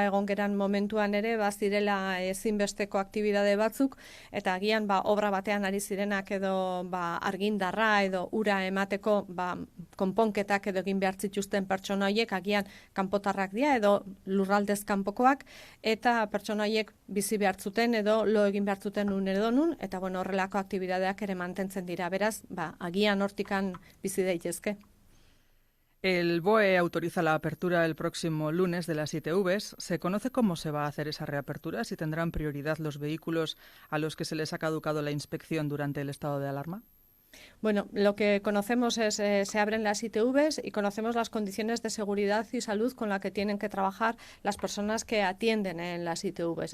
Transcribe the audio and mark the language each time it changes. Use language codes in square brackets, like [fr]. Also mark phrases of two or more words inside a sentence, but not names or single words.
[eu] egon geran momentuan ere bazirela ezinbesteko aktibitate batzuk eta agian obra batean ari zirenak edo argindarra edo ura emateko konponketak edo egin behar zituzten pertsona horiek agian kanpotarrak dira edo lurraldez kanpokoak eta pertsona horiek bizi behar zuten edo lo egin behar zuten nun edo nun eta horrelako aktibitateak ere mantentzen dira, beraz, agian hortikan bizi daitezke. [es] El BOE autoriza la apertura el próximo lunes de las ITVs. ¿Se conoce cómo se va a hacer esa reapertura? ¿Si tendrán prioridad los vehículos a los que se les ha caducado la inspección durante el estado de alarma? Bueno, lo que conocemos es se abren las ITVs y conocemos las condiciones de seguridad y salud con las que tienen que trabajar las personas que atienden en las ITVs.